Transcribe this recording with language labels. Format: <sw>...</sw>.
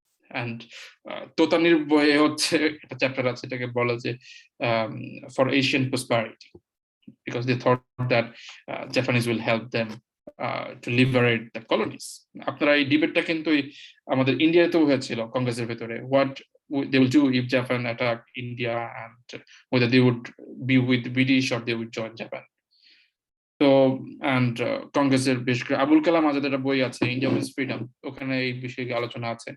<bn>And তোতানির বইয়ে হচ্ছে একটা চ্যাপ্টার আছে, এটাকে বলে যে for Asian prosperity,</bn> <en>because they thought that Japanese will help them to liberate the colonies.</en> <bn>আপনারা এই ডিবেটটা কিন্তু আমাদের ইন্ডিয়াতেও হয়েছিল কংগ্রেসের ভেতরে,</bn> <en>what they will do if Japan attack India, and whether they would be with British or they would join Japan.</en> <bn>তো and কংগ্রেসের বেশ আবুল কালাম আজাদের একটা বই আছে, ইন্ডিয়া উইজ ফ্রিডম, ওখানে এই বিষয়ে আলোচনা আছে।</bn>